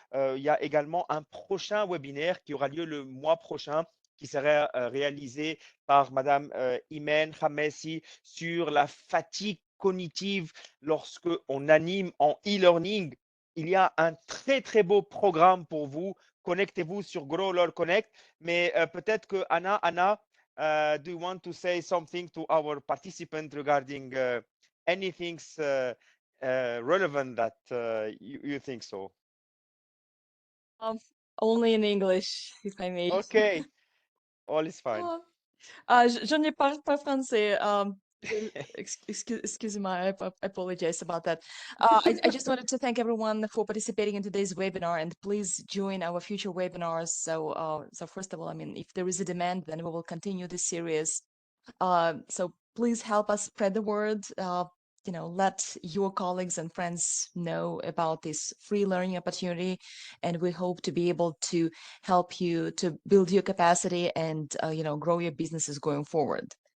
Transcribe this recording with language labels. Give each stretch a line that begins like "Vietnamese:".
French: Il y a également un prochain webinaire qui aura lieu le mois prochain qui sera réalisé par Madame Imen Hamessi sur la fatigue cognitive lorsque on anime en e-learning. Il y a un très, très beau programme pour vous. Connectez-vous sur Growler Connect. Mais peut-être que
English: Anna, do you want to say something to our participant regarding anything relevant that you think so? Only in English, if I may. Okay, all is fine.
French: Je ne parle pas français.
English: Excuse me, I apologize about that. I just wanted to thank everyone for participating in today's webinar, and please join our future webinars. So first of all, I mean, if there is a demand, then we will continue this series. So please help us spread the word. Let your colleagues and friends know about this free learning opportunity, and we hope to be able to help you to build your capacity and grow your businesses going forward.